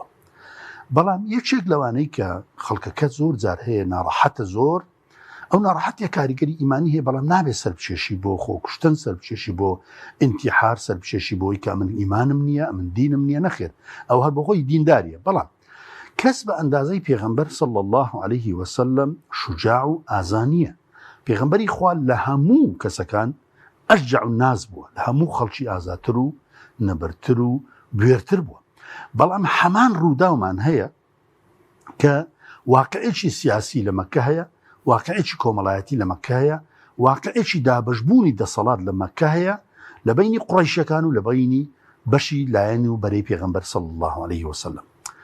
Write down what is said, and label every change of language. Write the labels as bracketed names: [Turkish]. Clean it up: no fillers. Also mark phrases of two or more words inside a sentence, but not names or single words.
[Central Kurdish] بەڵام یەکێک لەوانەی کە خەڵکەکە زۆر جار هەیە ناڕەحەتە زۆر، ئەو ناڕەحەتیە کاریگەری ئیمانی هەیە بەڵام نابێت سەربچێشی بۆ خۆکوشتن، سەربچێشی بۆ ئینتیحار، سەربچێشی بۆی کە من ئیمانم نییە من دینم نییە نەخێر ئەو هەر بۆ خۆی دینداریە. بەڵام کەس بە ئەندازەی پێغەمبەر [Arabic] صلی الله عليه وسلم [Central Kurdish] شجاع و ئازانیە. پێغەمبەری خوا لە هەموو کەسەکان [Arabic] ئەشجع الناس [Central Kurdish] بووە، لە هەموو خەڵکی ئازاتر و نەبەرتر و بێرتر بووە. بەڵام هەمان ڕووداومان هەیە کە واقعێکی سیاسی لە مەکە هەیە، واقعێکی کۆمەڵایەتی لە مەکە هەیە، واقعێکی دابەشبوونی دەسەڵات لە مەکە هەیە لە بینی قوڕەیشەکان و لە بینی بەشی لایەنی و بەرەی پێغەمبەر [Arabic] صلی الله عليه وسلم.